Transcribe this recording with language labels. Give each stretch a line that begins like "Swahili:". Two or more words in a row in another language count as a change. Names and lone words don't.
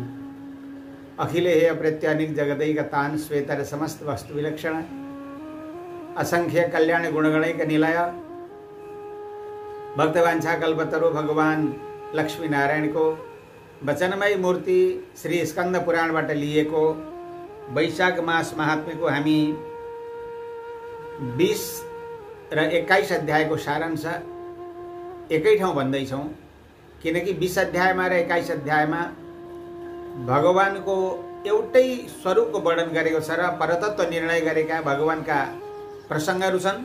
Sanskrit: अखिलेह प्रत्यानिक जगदैकतान श्वेतर समस्त वस्तु विलक्षण असंख्य कल्याण गुणगणैक निलय भक्तवांछा कल्पतरु
Nepali: भगवान लक्ष्मी नारायण को वचनमय मूर्ति श्री स्कंद पुराणबाट लिएको वैशाख मास महात्म्य को हामी 20 र 21 अध्यायको सारांश एकै ठाउँ भन्दैछौँ, किनकि 20 अध्यायमा र 21 अध्यायमा भगवानको एउटै स्वरूपको वर्णन गरेको छ र परतत्व निर्णय गरेका भगवानका प्रसङ्गहरू छन्।